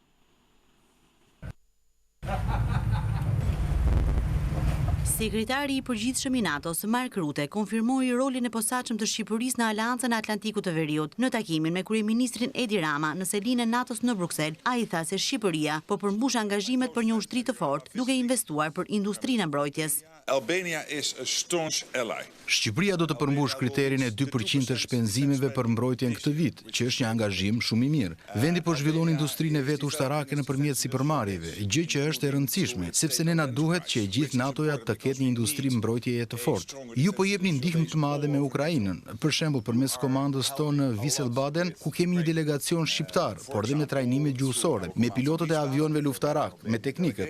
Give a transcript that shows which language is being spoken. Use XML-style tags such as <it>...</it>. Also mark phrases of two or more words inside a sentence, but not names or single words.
<sq>Sekretari i përgjithshëm i NATO-s Mark Rutte konfirmoi rolin e posaçëm të Shqipërisë në Aleancën e Atlantikut të Veriut. Në takimin me kryeministrin Edi Rama në selinë e NATO-s në Bruksel, ai tha se Shqipëria po përmbush angazhimet për një ushtri të fortë, duke investuar për industrinë e mbrojtjes.</sq> <en>Albania is a staunch ally.</en> <sq>Shqipëria do të përmbush kriterin e 2% të shpenzimeve për mbrojtjen këtë vit, që është një angazhim shumë i mirë. Vendi po zhvillon industrinë e vet ushtarake nëpërmjet sipërmarrjeve, gjë që është e rëndësishme, sepse ne na duhet që e gjithë NATO-ja të ketë një industri mbrojtjeje të fortë. Ju po jepni ndihmë të madhe me Ukrainën, për shembull përmes komandës tonë në Wiesbaden, ku kemi një delegacion shqiptar, por dhe me trajnime gjuhësore, me pilotët e avionëve luftarak, me teknikët.</sq>